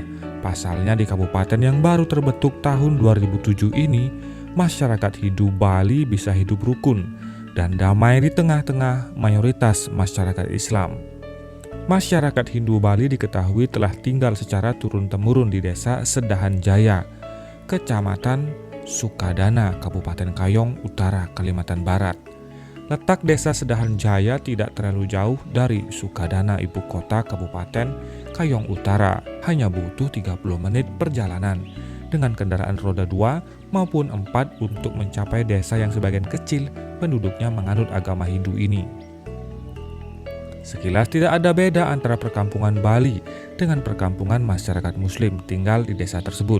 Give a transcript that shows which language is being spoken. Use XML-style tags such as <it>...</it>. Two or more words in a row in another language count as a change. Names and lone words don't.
<id>Pasalnya di kabupaten yang baru terbentuk tahun 2007 ini, masyarakat Hindu Bali bisa hidup rukun dan damai di tengah-tengah mayoritas masyarakat Islam. Masyarakat Hindu Bali diketahui telah tinggal secara turun-temurun di Desa Sedahan Jaya, Kecamatan Sukadana, Kabupaten Kayong Utara, Kalimantan Barat. Letak Desa Sedahan Jaya tidak terlalu jauh dari Sukadana, ibu kota Kabupaten Kayong Utara, hanya butuh 30 menit perjalanan dengan kendaraan roda 2 maupun 4 untuk mencapai desa yang sebagian kecil penduduknya menganut agama Hindu ini. Sekilas tidak ada beda antara perkampungan Bali dengan perkampungan masyarakat Muslim tinggal di desa tersebut.</id>